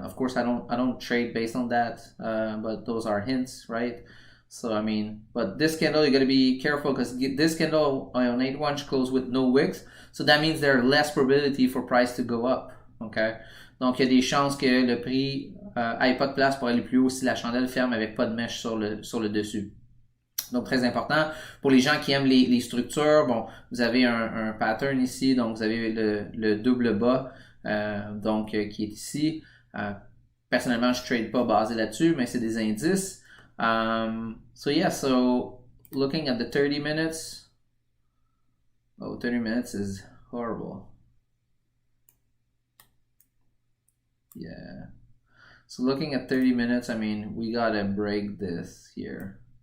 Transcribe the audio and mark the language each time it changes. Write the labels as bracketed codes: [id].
[en] Of course, I don't trade based on that, but those are hints, right? So I mean, but this candle, you got to be careful because this candle on 8-1 close with no wicks, so that means there's less probability for price to go up. [fr] Okay, donc il y a des chances que le prix ait pas de place pour aller plus haut si la chandelle ferme avec pas de mèche sur le dessus. Donc, très important. Pour les gens qui aiment les structures, bon, vous avez un pattern ici, donc vous avez le double bas, donc qui est ici. Personnellement, je ne trade pas basé là-dessus, mais c'est des indices. [en] So yeah, so looking at the 30 minutes, oh, 30 minutes is horrible. Yeah. So looking at 30 minutes, I mean, we gotta break this here.